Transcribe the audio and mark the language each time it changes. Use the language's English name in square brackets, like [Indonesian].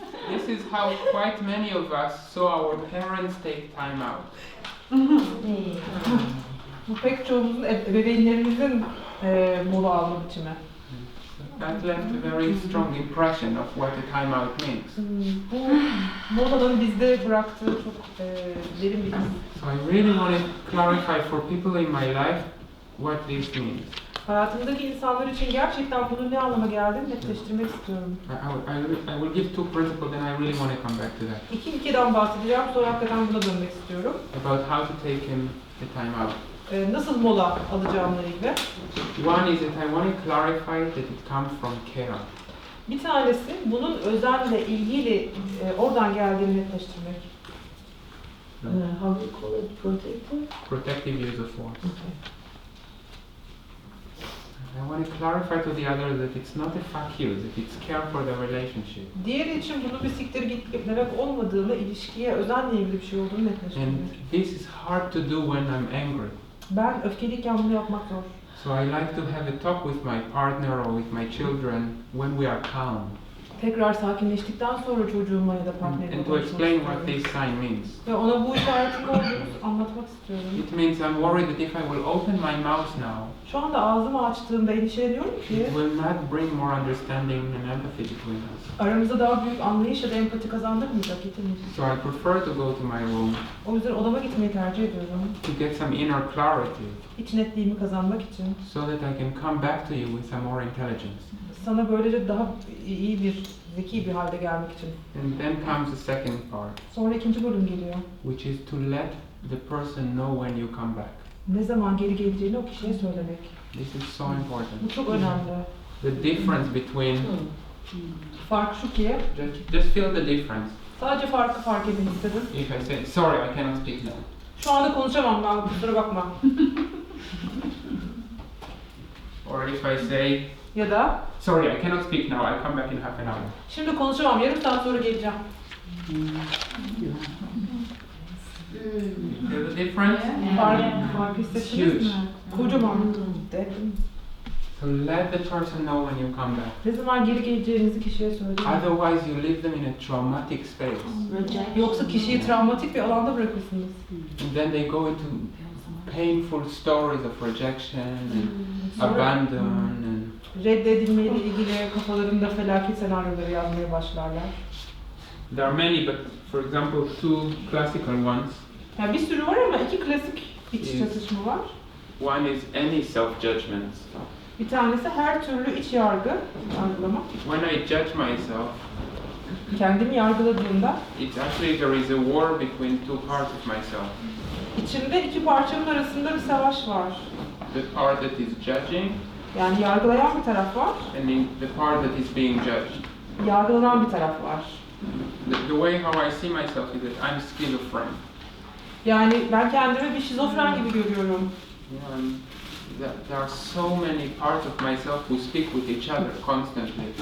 [English] This is how quite many of us saw our parents take time out. [Turkish] Bu pek çoğumuzun ebeveynlerimizin mola alma biçimi. [English] That left a very strong impression of what a time out means. [Turkish] Bu molanın bizde bıraktığı çok derin bir iz. [English] So I really want to clarify for people in my life what this means. [Turkish] Hayatımdaki insanlar için gerçekten bunun ne anlama geldiğini netleştirmek istiyorum. [English] I will give two principles and I really want to come back to that. [Turkish] İki ilkeden bahsedeceğim, sonra hakikaten buna dönmek istiyorum. [English] About how to take him the time out. [Turkish] Nasıl mola alacağımla ilgili. [English] One is that I want to clarify that it comes from care. [Turkish] Bir tanesi bunun özenle, ilgiyle oradan geldiğini netleştirmek. [English] How do you call it? Protective? Protective use of force. Okay. I want to clarify to the other that it's not a fuck you, that it's care for the relationship. [Turkish] Diğeri için bunu bir siktir git demek olmadığını, ilişkiye özenle ilgili bir şey olduğunu [English] And [Turkish] netleştiriyor. [English] this is hard to do when I'm angry. [Turkish] Ben öfkeliyken bunu yapmak zor. [English] So I like to have a talk with my partner or with my children when we are calm. [Turkish] Tekrar sakinleştikten sonra çocuğuma ya da partnerime [English] And to [Turkish] konuşmak [English] explain [Turkish] istiyorum. [English] what this sign means. [Turkish] Ve ona bu işaretin ne olduğunu anlatmak istiyorum. [English] It means I'm worried that if I will open my mouth now, [Turkish] Şu anda ağzımı açtığımda endişeleniyorum ki [English] it will not bring more understanding and empathy between us. [Turkish] aramıza daha büyük anlayış ya da empati kazandırmayacak, getirmeyecek. [English] So I prefer to go to my room [Turkish] O yüzden odama gitmeyi tercih ediyorum. [English] to get some inner clarity [Turkish] İç netliğimi kazanmak için. [English] so that I can come back to you with some more intelligence. [Turkish] Sana böylece daha iyi bir, zeki bir halde gelmek için. [English] And then comes the second part, [Turkish] Sonra ikinci bölüm geliyor. [English] which is to let the person know when you come back. [Turkish] Ne zaman geri geleceğini o kişiye söylemek. [English] This is so important. [Turkish] Bu çok önemli. [English] The difference between, [Turkish] Fark şu ki, [English] just feel the difference. [Turkish] sadece farkı fark edin istedim. [English] If I say, sorry, I cannot speak now. [Turkish] Şu anda konuşamam ben, kusura bakma. [English] Or if I say, [Turkish] Ya da, [English] sorry, I cannot speak now, I'll come back in half an hour. [Turkish] şimdi konuşamam, yarım saat sonra geleceğim. [English] Feel the difference? [Turkish] Fark [English] It's [Turkish] hissettiniz [English] huge. [Turkish] mi? Kocaman. [English] So let the person know when you come back. [Turkish] Ne zaman geri geleceğinizi kişiye söyleyin. [English] Otherwise you leave them in a traumatic space. [Turkish] Yoksa kişiyi travmatik bir alanda bırakırsınız. [English] And then they go into painful stories of rejection and abandon and [Turkish] Reddedilmeyle ilgili kafalarında felaket senaryoları yazmaya başlarlar. [English] there are many, but for example, two classical ones. [Turkish] Yani bir sürü var ama iki klasik iç çatışma var. [English] One is any self-judgment. [Turkish] Bir tanesi her türlü iç yargılama. [English] When I judge myself, [Turkish] Kendimi yargıladığımda [English] it's actually there is a war between two parts of myself. [Turkish] içimde iki parçanın arasında bir savaş var. [English] The part that is judging [Turkish] Yani yargılayan bir taraf var, [English] and the part that is being judged. [Turkish] yargılanan bir taraf var. [English] The way how I see myself is that I'm schizophrenic. [Turkish] Yani ben kendimi bir şizofren gibi görüyorum. [English] There are so many parts of myself who speak with each other constantly.